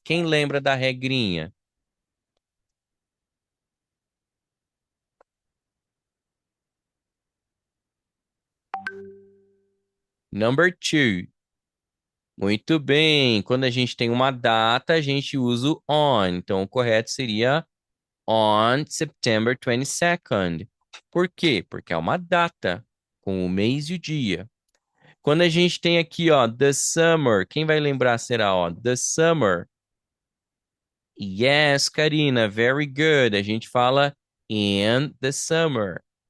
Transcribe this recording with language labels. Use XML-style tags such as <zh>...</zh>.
<pt>Quem lembra da regrinha?</pt> <en>Number two.</en> <pt>Muito bem. Quando a gente tem uma data, a gente usa o on. Então, o correto seria</pt> <en>on September 22nd.</en> <pt>Por quê? Porque é uma data com o mês e o dia. Quando a gente tem aqui, ó,</pt> <en>the summer,</en> <pt>quem vai lembrar será, ó, the summer.</pt> <en>Yes, Karina, very good.</en> <pt>A gente fala</pt> <en>in the summer.</en>